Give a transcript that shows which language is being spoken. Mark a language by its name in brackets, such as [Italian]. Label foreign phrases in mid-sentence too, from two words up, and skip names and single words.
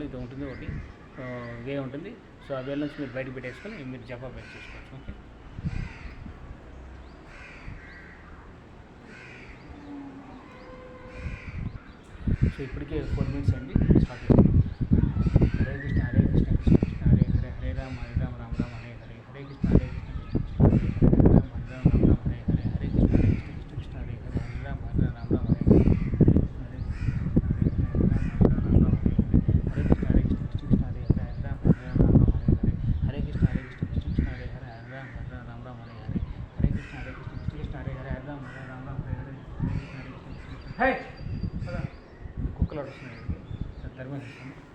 [Telugu] ఇది ఉంటుంది, ఒకటి వే ఉంటుంది. సో ఆ వేల నుంచి మీరు బయటకు పెట్టేసుకొని మీరు జపా బ్యాగ్ చేసుకోవచ్చు. ఓకే. సో ఇప్పటికే 4 minutes అండి. స్టార్ట్ చేస్తాం. [Sanskrit] హరే కృష్ణ కృష్ణ కృష్ణ హరే హరే, హరే రామ రామ రామ హరే హరే, హరే కృష్ణ కృష్ణ రామ రామ హరే హరే, హరే కృష్ణ కృష్ణ హరే హరే, హరే రామ రామ హరే హరే, హరే కృష్ణ కృష్ణ హరే హరే, హరే రామ రామ హరే హరే, హరే కృష్ణ కృష్ణ హరే హరే, హరే రామ రామ హరే హరే, హరే కృష్ణ కృష్ణ హరే హరే, హరే రామ రామ హరే హరే, హరే [Telugu] కుక్కలు వస్తున్నాయి ధర్మేస్తాను.